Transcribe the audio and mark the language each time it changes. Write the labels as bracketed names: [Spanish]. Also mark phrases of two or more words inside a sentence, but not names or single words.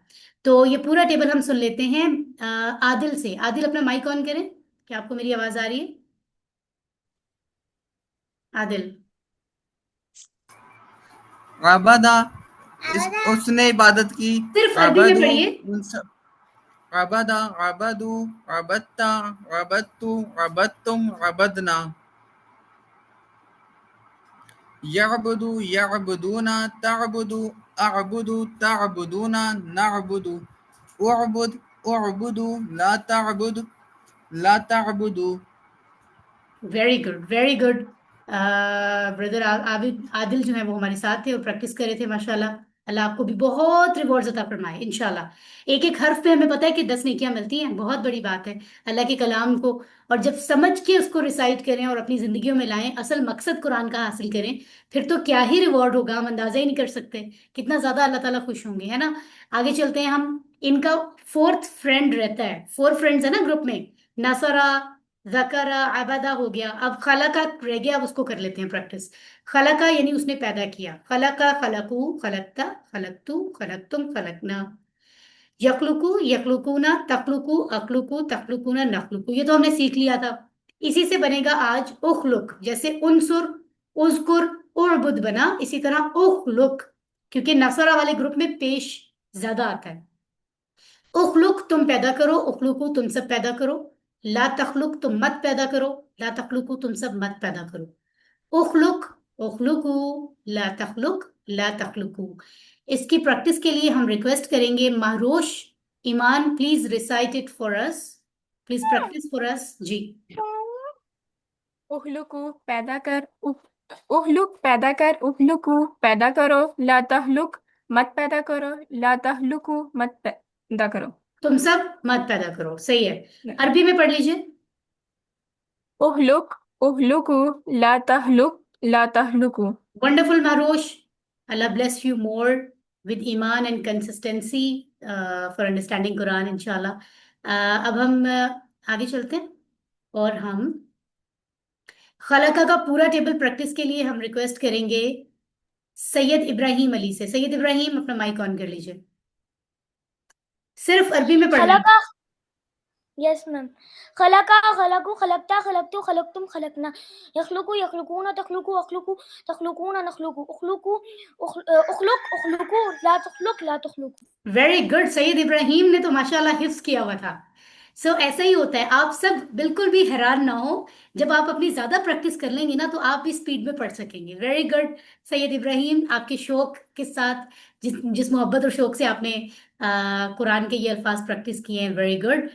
[Hindi] तो ये पूरा टेबल हम सुन लेते हैं आदिल से। आदिल अपना माइक ऑन करें। क्या आपको मेरी आवाज आ रही है आदिल? आबादा उसने इबादत की। सिर्फ अरबी में आबादू पढ़िए। उन सब [Arabic] عبد عبدوا عبدت عبدت عبدتم عبدنا يعبد يعبدون تعبد أعبد تعبدون نعبد اعبد اعبدوا لا تعبد لا تعبدوا. [English] very good very good. [Hindi] ब्रदर आबिद आदिल जो है वो हमारे साथ थे और प्रैक्टिस कर रहे थे। माशाल्लाह, अल्लाह आपको भी बहुत रिवॉर्ड्स अता फरमाए इंशाल्लाह। एक एक हर्फ पे हमें पता है कि 10 नेकियां मिलती हैं, बहुत बड़ी बात है अल्लाह के कलाम को। और जब समझ के उसको रिसाइट करें और अपनी जिंदगियों में लाएं, असल मकसद कुरान का हासिल करें, फिर तो क्या ही रिवॉर्ड होगा, हम अंदाजा ही नहीं कर सकते कितना ज्यादा अल्लाह ताला खुश होंगे, है ना। आगे चलते हैं हम। इनका [English] fourth friend [Hindi] रहता है, 4 फ्रेंड्स है ना ग्रुप में। [Arabic] نصر، ذكر، عبد [Hindi] हो गया। अब खलका रह गया, अब उसको कर लेते हैं प्रैक्टिस। खलका यानी उसने पैदा किया, [Arabic] خلق، خلقوا، خلقت، خلقت، خلقتم، خلقنا. يخلق، يخلقون، تخلق، أخلق، تخلقون، نخلق, [Hindi] ये तो हमने सीख लिया था। इसी से बनेगा आज उखलुक, जैसे [Arabic] انصر، اذكر، اعبد [Hindi] बना, इसी तरह उखलुक, क्योंकि नसरा वाले ग्रुप में पेश ज्यादा आता है। उखलुक तुम पैदा करो, उखलुकू तुम सब पैदा करो। [Arabic] لا تخلق [Hindi] तुम मत पैदा करो, [Arabic] لا تخلقوا [Hindi] तुम सब मत पैदा करो। [Arabic] اخلق، اخلقوا، لا تخلق، لا تخلقوا. [Hindi] इसकी प्रैक्टिस के लिए हम रिक्वेस्ट करेंगे महरोश ईमान, [English] please recite it for us, please practice for us, [Hindi] प्लीज प्रैक्टिस फॉर अस जी। उखलुकू पैदा कर, उखलुक पैदा कर, उखलुकू पैदा करो, [Arabic] لا تخلق [Hindi] मत पैदा करो, [Arabic] لا تخلقوا [Hindi] मत पैदा करो। तुम सब मत पैदा करो, सही है। अरबी में पढ़ लीजिए। [Arabic] اخلق، اخلقوا، لا تخلق، لا تخلقوا. [English] वंडरफुल महरोश, Allah bless you more with iman and consistency for understanding Quran इंशाल्लाह। [Hindi] अब हम आगे चलते हैं और हम खलका का पूरा टेबल प्रैक्टिस के लिए हम रिक्वेस्ट करेंगे सैयद इब्राहिम अली से। सैयद इब्राहिम अपना माइक ऑन कर लीजिए, सिर्फ अरबी में पढ़ना है। [English] खलका, yes ma'am. [Arabic] خلق، خلقوا، خلقت، خلقت، خلقتم، خلقنا. يخلق، يخلقون، تخلق، أخلق، تخلقون، نخلق، اخلقوا، اخلق، اخلقوا، لا تخلق، لا تخلقوا. [English] very good, [Hindi] सैयद इब्राहिम ने तो माशाल्लाह हिफ्स किया हुआ था। ऐसा ही होता है, आप सब बिल्कुल भी हैरान ना हो, जब आप अपनी ज्यादा प्रैक्टिस कर लेंगे ना तो आप भी स्पीड में पढ़ सकेंगे। [English] very good [Hindi] सैयद इब्राहिम, आपके शौक के साथ, जिस मोहब्बत और शौक से आपने कुरान के ये अल्फाज प्रैक्टिस किए हैं, [English] very good.